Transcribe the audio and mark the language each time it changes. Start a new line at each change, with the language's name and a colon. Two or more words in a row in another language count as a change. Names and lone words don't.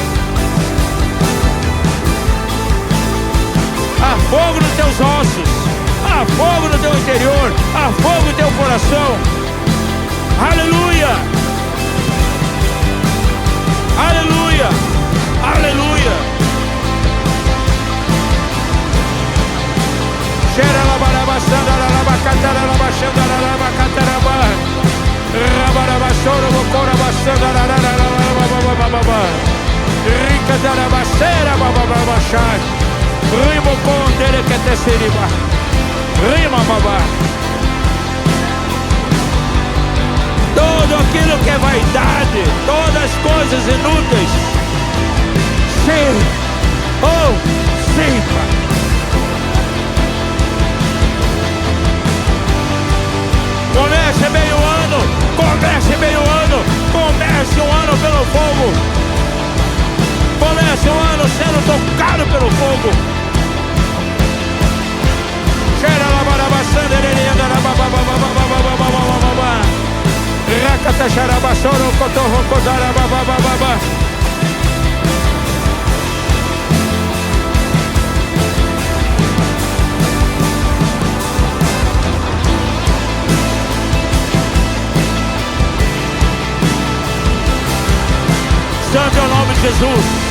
Portuguese: Há fogo nos teus ossos, há fogo no teu interior, há fogo no teu coração. Aleluia, aleluia, aleluia. Cheira labarabassanda larabacatarabaxanda larabacatarabá. Rabarabachoro bocorabassanda larararararabababababá. Ricadarabassera babababachai. Rimocondere que te seriba. Rima babá. Tudo aquilo que é vaidade, todas as coisas inúteis, sim, oh, sim, Pai. Comece bem o ano, comece bem o ano, comece o ano pelo fogo, comece o ano sendo tocado pelo fogo. Cheira lá barabassanda, ererianda, babababababababababababá. Rakata xarabassoro, cotorro, codara, bababababá. Santo é o nome de Jesus.